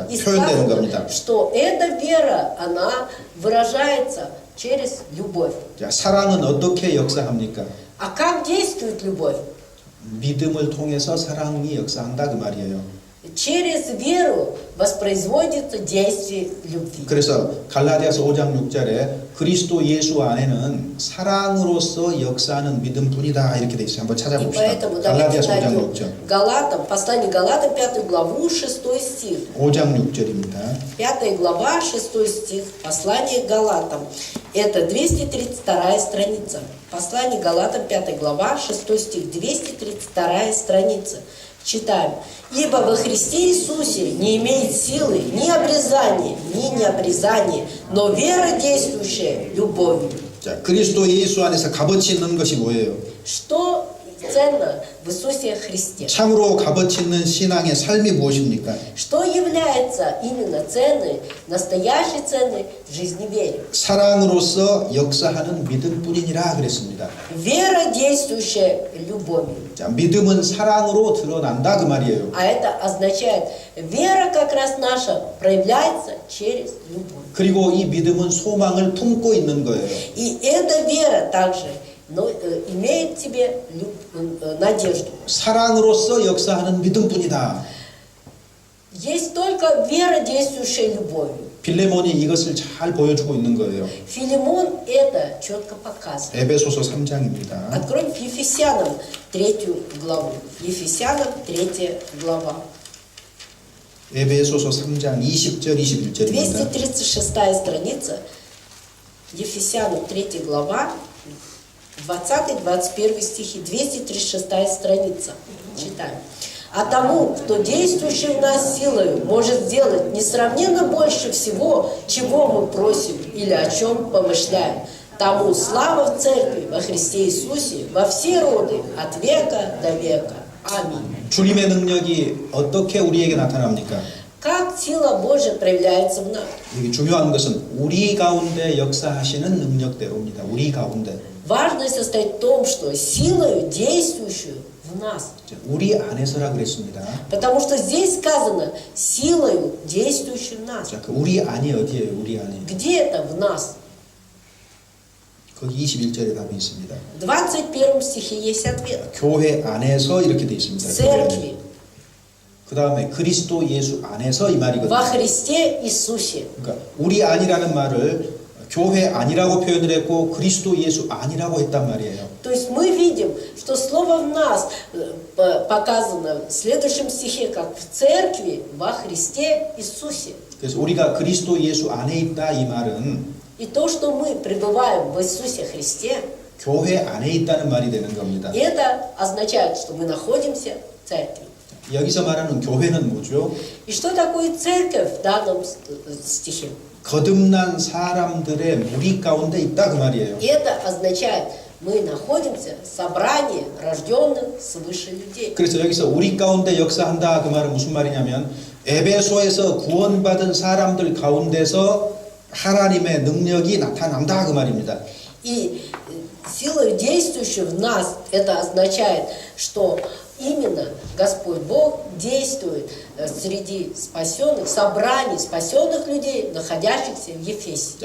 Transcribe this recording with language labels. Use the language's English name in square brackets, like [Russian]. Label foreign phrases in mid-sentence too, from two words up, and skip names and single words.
[Russian] И [Korean] 표현되는 겁니다. [Russian] сказано, что эта вера, она выражается через любовь. [Korean] 자, 사랑은 어떻게 역사합니까? [Russian] А как действует любовь? [Korean] 믿음을 통해서 사랑이 역사한다 그 말이에요. [Russian] Через веру воспроизводится действие любви. [Korean] 그래서 갈라디아서 5장 6절에 그리스도 예수 안에는 사랑으로서 역사하는 믿음뿐이다 이렇게 돼 있어요. 한번 [Russian] И [Korean] 찾아봅시다. [Russian] поэтому давайте [Korean] 갈라디아서 5장 [Russian] найдем [Korean] 6절. [Russian] Галатам, послание Галатам, 5 главу, 6 стих. [Korean] 5장 6절입니다. [Russian] 5 глава, 6 стих, послание Галатам. Это 232 страница. Послание Галатам, 5 глава, 6 стих, 232 страница. Читаем. «Ибо во Христе Иисусе не имеет силы ни обрезания, ни необрезания, но вера, действующая любовью». [Korean] 자, 그리스도 예수 안에서 값어치 있는 것이 뭐예요? [Russian] Что ценно в Иисусе Христе? [Korean] 참으로 값어치 있는 신앙의 삶이 무엇입니까? [Russian] Что является именно ценной, настоящей ценной в жизни вере? [Korean] 사랑으로서 역사하는 믿음뿐이니라 그랬습니다. [Russian] Вера, действующая любовью. [Korean] 자, 믿음은 사랑으로 드러난다 그 말이에요. [Russian] А это означает, вера как раз наша проявляется через любовь. [Korean] 그리고 이 믿음은 소망을 품고 있는 거예요. [Russian] И эта вера также имеет в себе надежду. [Korean] 사랑으로서 역사하는 믿음뿐이다. [Russian] Есть только вера, действующая любовью. [Korean] 빌레몬이 이것을 잘 보여주고 있는 거예요. [Russian] Филимон это четко показывает. [Korean] 에베소서 3장입니다. [Russian] Откроем Ефесянам 3 главу. Ефесянам 3 глава. [Korean] 에베소서 3장 20절 21절입니다. [Russian] 236 страница. Ефесянам 3 глава. 20-21 стихи, 236 страница. Читаем. «А тому, кто действующий в нас силою, может сделать несравненно больше всего, чего мы просим или о чем помышляем. Тому слава в Церкви во Христе Иисусе во все роды, от века до века. Аминь». [Korean] 주님의 능력이 어떻게 우리에게 на타납니까? [Russian] Как сила Божия проявляется в нас? [Korean] 이게 중요한 것은 우리 가운데 역사하시는 능력대로입니다. 우리 가운데. [Russian] Важность состоит в том, что силою, действующую в нас. [Korean] 우리 안에서라 그랬습니다. [Russian] Потому что здесь сказано силою, действующей в нас. [Korean] 자, 그 우리 안이 어디예요? 우리 안이. [Russian] Где это в нас? [Korean] 거기 21절에 답이 있습니다. [Russian] В 21 стихе есть ответ. [Korean] 교회 안에서 이렇게 돼 [Russian] В [Korean] 있습니다. [Russian] церкви, [Korean] 그 다음에 그리스도 예수 안에서 이 말이거든요. [Russian] во Христе Иисусе. [Korean] 그러니까 우리 안이라는 말을 교회 안이라고 표현을 했고 그리스도 예수 안이라고 했단 말이에요. [Russian] То есть мы видим, что слово в нас показано в следующем стихе, как в церкви, во Христе Иисусе. [Korean] 그래서 우리가 그리스도 예수 안에 있다 이 말은 [Russian] И то, что мы пребываем в Иисусе Христе, [Korean] 교회 안에 있다는 말이 되는 겁니다. [Russian] это означает, что мы находимся в церкви. [Korean] 여기서 말하는 교회는 뭐죠? [Russian] И что такое церковь в данном стихе? [Korean] 거듭난 사람들의 무리 가운데 있다 그 말이에요. [Russian] Это означает, мы находимся в собрании рожденных свыше людей. [Korean] 그래서 여기서 우리 가운데 역사한다 그 말은 무슨 말이냐면 에베소에서 구원받은 사람들 가운데서 하나님의 능력이 나타난다 그 말입니다. [Russian] И сила, действующая в нас, это означает, что именно Господь Бог действует среди спасенных, собраний спасенных людей, находящихся в Ефесе.